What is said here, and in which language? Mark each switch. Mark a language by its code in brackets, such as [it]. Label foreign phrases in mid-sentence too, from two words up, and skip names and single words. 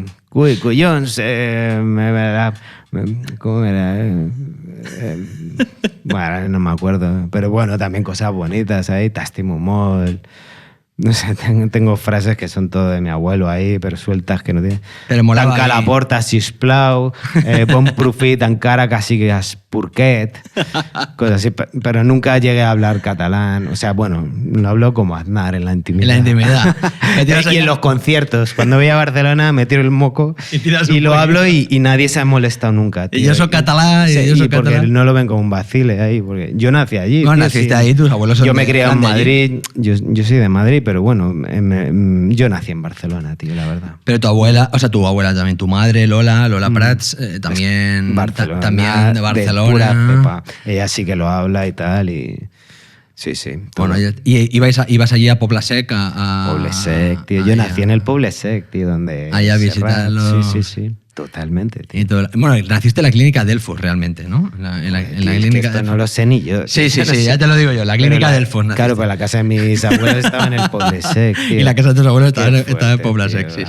[es] Cuyón, ¿cómo era? Bueno, no me acuerdo, pero bueno, también cosas bonitas ahí, tastimumol. No sé, tengo frases que son todo de mi abuelo ahí, pero sueltas que no tienen. Pero molaba [ca] Tanca la porta, sisplau, bon profit, encara que sigues porquet, [es] cosas así, pero nunca llegué a hablar catalán. O sea, bueno, lo hablo como Aznar en la intimidad. En la intimidad. Y en los conciertos. Cuando voy a Barcelona me tiro el moco y lo hablo y nadie se ha molestado nunca, tío. Y yo soy catalán. Sí, yo soy porque catalán. no lo ven como un vacile ahí, porque yo nací allí. No, tío, naciste sí. ahí, tus abuelos son Yo me he criado en de allí. Madrid, yo soy de Madrid, pero bueno, yo nací en Barcelona, tío, la verdad. Pero tu abuela también, tu madre, Lola Prats, también, Barcelona, también de Barcelona. pura cepa. Ella sí que lo habla y tal, y sí, sí. todo. Bueno, y ibas allí a Pobla Sec a Poble Sec, tío. Yo nací en el Poble Sec, tío, donde... Allá a Serrat. visitarlo. Sí. Totalmente, tío. y todo. Bueno, naciste en la clínica Delfos realmente, ¿no? En la Tío, es que clínica esto Delfos. no lo sé ni yo. Sí, tío. ya te lo digo yo, la clínica Delfos. naciste. Claro, pues la casa de mis abuelos estaba en el Poble Sec, tío. Y la casa de tus abuelos Qué estaba en fuerte, Pobla tío, Sec, sí.